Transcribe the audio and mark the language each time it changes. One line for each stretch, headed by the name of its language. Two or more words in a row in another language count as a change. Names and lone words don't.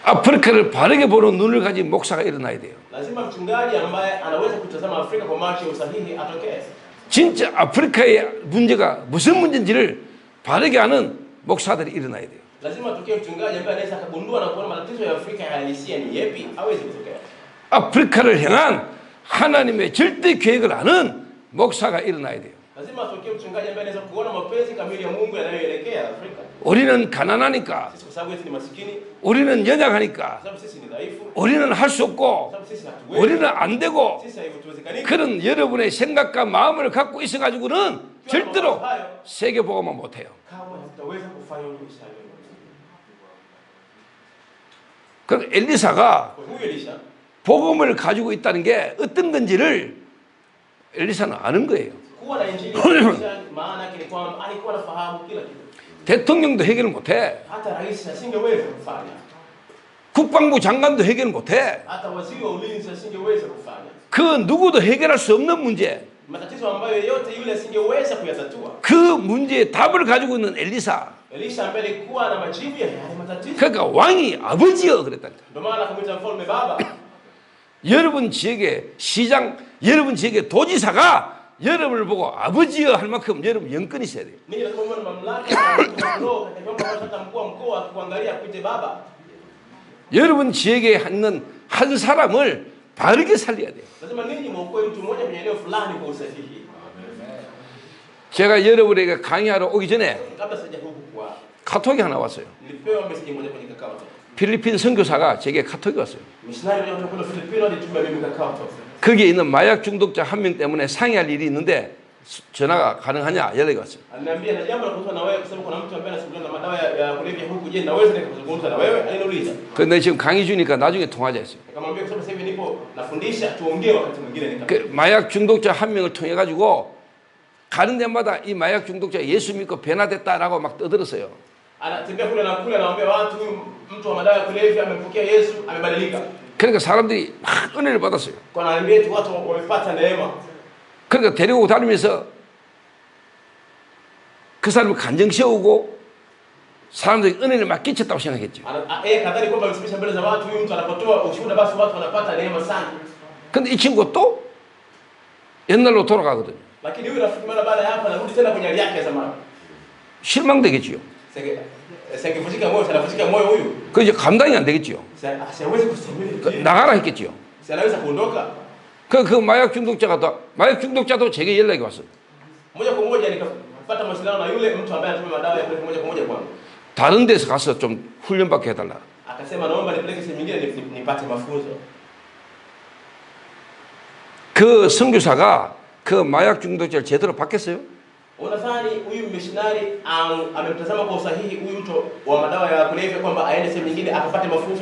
Korean: 아프리카를 바르게 보는 눈을 가진 목사가 일어나야 돼요.
Swahili: Lazima mchungaji ambaye anaweza kutazama Afrika kwa macho ya usahihi atokee.
Korean: 진짜 아프리카의 문제가 무슨 문제인지를 바르게 아는 목사들이 일어나야 돼요.
Swahili: Lazima atokee mchungaji ambaye anaweza kugundua na kuona matatizo ya Afrika halisia ni yapi, hawezi kutokea.
Korean: 아프리카를 향한 하나님의 절대 계획을 아는 목사가 일어나야 돼요.
Swahili: Lazima atokee mchungaji ambaye anaweza kuona mapenzi kamili ya Mungu yanayoelekea Afrika.
Korean: 우리는 가난하니까,
Swahili: Sisi kwa sababu sisi ni maskini,
Korean: 우리는
Swahili: kwa
Korean: 연약하니까,
Swahili: sababu sisi ni dhaifu,
Korean: 우리는 할 수
Swahili: kwa
Korean: 없고,
Swahili: sababu sisi hatuwezi,
Korean: 우리는 안 되고,
Swahili: sisi haiwezekani.
Korean: 그런 여러분의 생각과 마음을 갖고 있어가지고는 절대로 세계 보고만 못해요.
Swahili: Kamwe hatutaweza kufanya ulishauri.
Korean: 그 엘리사가
Swahili: Kwa huyo Elisha
Korean: 복음을 가지고 있다는 게 어떤 건지를 엘리사는 아는 거예요.
Swahili: kuwa na injili ya Elisha maana yake ni kwamba alikuwa anafahamu kila kitu.
Korean: 대통령도 해결 못해.
Swahili: Hata rais asingeweza kufanya.
Korean: 국방부 장관도 해결 못해.
Swahili: Hata waziri wa ulinzi asingeweza kufanya.
Korean: 그 누구도 해결할 수 없는 문제.
Swahili: Matatizo ambayo yote yule asingeweza kuyatatua.
Korean: 그 문제의 답을 가지고 있는 엘리사.
Swahili: Elisha ambaye alikuwa na majibu ya yale matatizo.
Korean: 그러니까 왕이 아버지여 그랬다니까.
Swahili: Ndio maana akamwita mfalme baba.
Korean: 여러분 지역의 시장, 여러분 지역의 도지사가 여러분을 보고 아버지여 할 만큼 여러분 영권이 있어야 돼요.
Swahili: Mimi nasema mwana mamlaka ya roho katika vyombo vya hata mkuu wa mkoa akikuangalia akuite baba.
Korean: 여러분 지역에 있는 한 사람을 바르게 살려야 돼요.
Swahili: Lazima ninyi muokoe mtu mmoja kwenye eneo fulani kwa usahihi.
Korean: 제가 여러분에게 강의하러 오기 전에
Swahili: Kabla sija huku kwa
Korean: 카톡이 하나 왔어요.
Swahili: nilipewa message moja kwenye kakao.
Korean: 필리핀 선교사가 제게 카톡이 왔어요.
Swahili: Missionary mmoja kutoka Filipino alitumia mimi kakao.
Korean: 거기에 있는 마약 중독자 한 명 때문에 상의할 일이 있는데 전화가 가능하냐 연락이 왔어요.
Swahili: Ananiambia na jambo la kuzungumza na wewe kwa sababu kuna mtu ambaye anasumbuliwa na madawa ya kulevya huku, je, naweza nikazungumza na wewe? Aliniuliza.
Korean: 근데 지금 강의 중이니까 나중에 통화하자 했어요.
Swahili: Nikamwambia kwa sababu sasa hivi nipo nafundisha, tuongee wakati mwingine.
Korean: 그 마약 중독자 한 명을 통해 가지고 가는 데마다 이 마약 중독자 예수 믿고 변화됐다라고 막 떠들었어요.
Swahili: Anatembea kule na kule anawaambia watu huyu mtu wa madawa ya kulevya amempokea Yesu, amebadilika.
Korean: 그러니까 사람들이 막 은혜를 받았어요.
Swahili: Kwa naambia tu watu wamepata neema.
Korean: 그러니까 데리고 다니면서 그 사람을 간증 세우고 사람들이 은혜를 막 끼쳤다고 생각했죠.
Swahili: Kadhani kwamba amesimamisha mbele za watu, huyu mtu anapotoa ushuhuda basi watu wanapata neema sana.
Korean: 근데 이 친구 또 옛날로 돌아가거든요.
Swahili: Lakini huyu rafiki mara baada ya hapa anarudi tena kwenye hali yake ya zamani.
Korean: 실망되겠지요.
Swahili: Singevunjika moyo, anavunjika moyo huyu.
Korean: 그 이제 감당이 안 되겠지요.
Swahili: Siwezi kustahimili.
Korean: 나가라 했겠지요.
Swahili: Anaweza kuondoka.
Korean: 그 마약 중독자도 제게 연락이 왔어요.
Swahili: Moja kwa moja nikapata mawasiliano na yule mtu ambaye anatumia madawa ya kulevya moja kwa moja kwangu.
Korean: 다른 데서 가서 좀 훈련받게 해달라.
Swahili: Akasema naomba nipeleke sehemu nyingine nipate mafunzo.
Korean: 그 선교사가 그 마약 중독자를 제대로 받겠어요?
Swahili: Unadhani huyu missionary amemtazama kwa usahihi huyu mtu wa madawa ya kulevya kwamba aende sehemu nyingine akapate mafunzo?